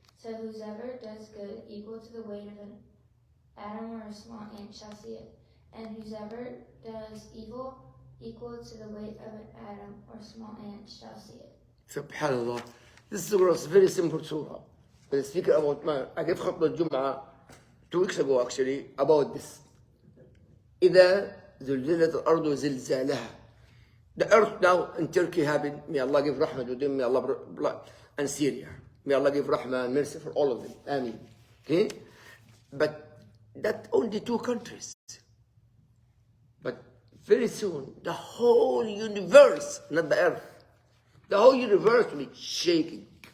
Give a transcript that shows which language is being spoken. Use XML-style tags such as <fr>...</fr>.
<en>So whosoever does good equal to the weight of an atom or a small ant shall see it. And whosoever does evil equal to the weight of an atom or small ant shall see it. Subhanallah. This surah is very simple surah. But speaking about, I gave khutbah Jum'ah 2 weeks ago actually about this.</en> <ar>إذا زلزلت الأرض زلزالها.</ar> <en>The earth now in Turkey happened. May Allah give rahmah to them. May Allah, and Syria. May Allah give rahmah and mercy for all of them. Ameen. Okay? But that only 2 countries. But very soon, the whole universe, not the earth, the whole universe will be shaking.</en>